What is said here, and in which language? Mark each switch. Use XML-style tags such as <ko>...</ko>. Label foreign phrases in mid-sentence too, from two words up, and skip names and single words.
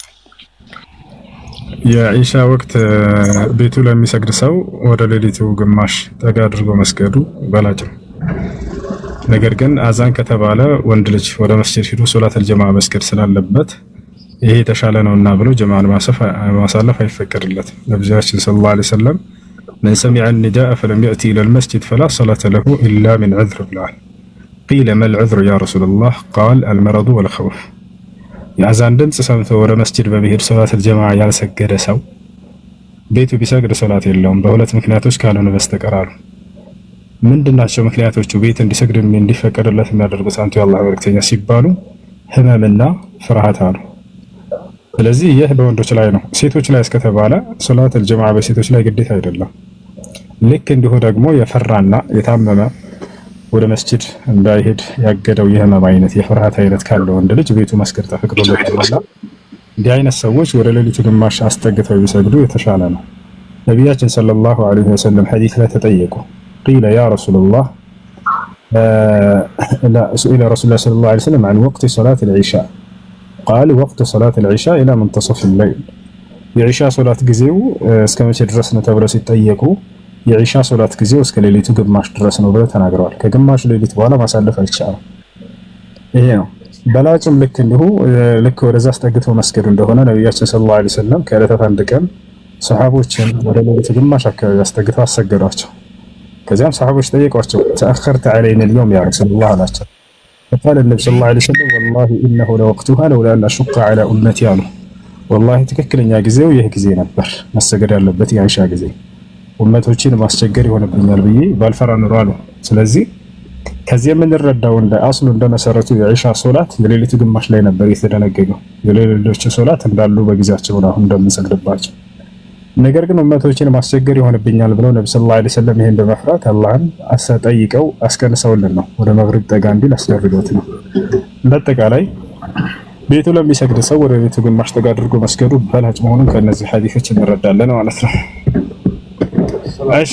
<am>የኢሻ ወቅት ቤቱ ለሚሰግድ ሰው ወደ ሌሊቱ ግማሽ ጠጋ አድርጎ መስገዱ በላጭ ነው። ነገር ግን አዛን ከተባለ ወንድ ልጅ ወደ መስጂድ ሄዶ</am> <ar>صلاة الجماعة</ar> <am>መስገድ ስላለበት ይሄ የተሻለ ነውና ብሎ ጀማዓን ማሳለፍ አይፈቀድለትም። ነብያችን</am> <ar>صلى الله عليه وسلم من سمع النداء فلم يأتي إلى المسجد فلا صلاة له إلا من عذر</ar> <am>ብለዋል።</am> <ar>قيل ما العذر يا رسول الله قال المرض والخوف።</ar> <am>የአዛን ድምፅ ሰምቶ ወደ መስጂድ በመሄድ</am> <ar>صلاة الجماعة</ar> <am>ያልሰገደ ሰው ቤቱ ቢሰግድ ሶላት የለውም በሁለት ምክንያቶች ካልሆነ በስተቀር አሉ። ምንድናቸው ምክንያቶቹ? ቤት እንዲሰግድ እንዲፈቀድለት የሚያደርጉት አንቱ የአላህ መልእክተኛ ሲባሉ ህመምና ፍርሃት አሉ። ስለዚህ ይህ በወንዶች ላይ ነው። ሴቶች ላይ እስከተባለ</am> <ar>صلاة الجماعة</ar> <am>በሴቶች ላይ ግዴታ አይደለም። ልክ እንዲሁ ደግሞ የፈራና የታመመ ወደ መስጂድ እንዳይሄድ ያገደው የህመም አይነት የፍርሃት አይነት ካለው ወንድ ልጅ ቤቱ መስገድ ተፈቅዶለት ይችላል። እንዲህ አይነት ሰዎች ወደ ሌሊቱ ግማሽ አስጠግተው ቢሰግዱ የተሻለ ነው። ነቢያችን</am> <ar>صلى الله عليه وسلم</ar> <am>ሐዲስ ላይ ተጠየቁ።</am> <ar>قيل يا رسول الله سئل رسول الله صلى الله عليه وسلم عن وقت صلاة العشاء قال وقت صلاة العشاء إلى منتصف الليل.</ar> <am>የዒሻ ሶላት ጊዜው እስከ መቼ ድረስ ነው ተብለው ሲጠየቁ የዒሻ ሶላት ጊዜው እስከ ሌሊቱ ግማሽ ድረስ ነው ብለው ተናግረዋል። ከግማሽ ሌሊት በኋላ ማሳለፍ አይቻልም። ይሄ ነው በላጭም ልክ እንዲሁ ልክ ወደዛ አስጠግቶ መስገድ እንደሆነ ነብያችን</am> <ar>صلى الله عليه</ar> <am>ወሰለም ከዕለታት አንድ ቀን ሰሃቦችን ወደ ሌሊቱ ግማሽ አካባቢ አስጠግተው አሰገዷቸው። ከዚያም ሰሃቦች ጠየቋቸው</am> <ar>تأخرت علينا اليوم يا رسول الله</ar> <am>አላቸው።</am> <ar>فقال النبي صلى الله عليه وسلم والله إنه لوقتها لولا أن أشق على أمتي</ar> <am>አሉ። والله ትክክለኛ ጊዜው ይህ ጊዜ ነበር መሰገድ ያለበት የዒሻ ጊዜ ኡመቶችን ማስቸገር ይሆንብኛል ብዬ ባልፈራ ኑሮ አሉ። ስለዚህ ከዚህ የምንረዳው እንደ አስሉ እንደ መሰረቱ የዒሻ ሶላት የሌሊቱ ግማሽ ላይ ነበር የተደነገገው። የሌሎች ሶላት እንዳሉ በጊዜያቸው ነው እንደምንሰግድባቸው። ነገር ግን ኡመቶችን ማስቸገር ይሆንብኛል ብለው ነብዩ</am> <ar>صلى الله عليه وسلم</ar> <am>ይሄን በመፍራት አላህን ጠይቀው አስቀንሰውልን ነው ወደ መግሪብ ጠጋ እንዲል አስደርገውት ነው። እንደአጠቃላይ ቤቱ ለሚሰግድ ሰው ወደ ቤቱ ግማሽ ጠጋ አድርጎ መስገዱ በላጭ መሆኑን ከነዚህ ሐዲሶች እንረዳለን ማለት ነው። እሺ</am>